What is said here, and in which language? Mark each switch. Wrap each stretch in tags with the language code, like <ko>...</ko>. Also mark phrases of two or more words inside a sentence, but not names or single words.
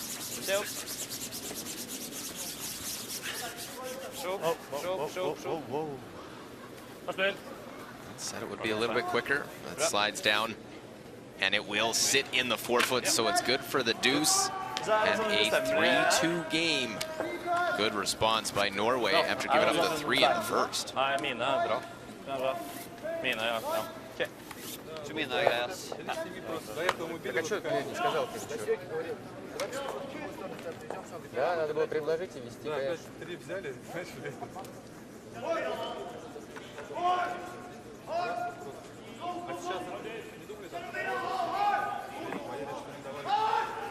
<en>Said it would be a little bit quicker. That slides down. And it will sit in the forefoot, so it's good for the deuce. And a 3-2 game. Good response by Norway after giving up the 3 in the first.</en> <no>Nei, mine er bra. Mine, ja. Ok. Så mine er greie, ass.</no> <ru>До этого мы били. Так а что ты не сказал? Да, надо было предложить и вести. Да, опять 3 взяли, начали. А сейчас не думали там? Поедешь, что не давали.</ru>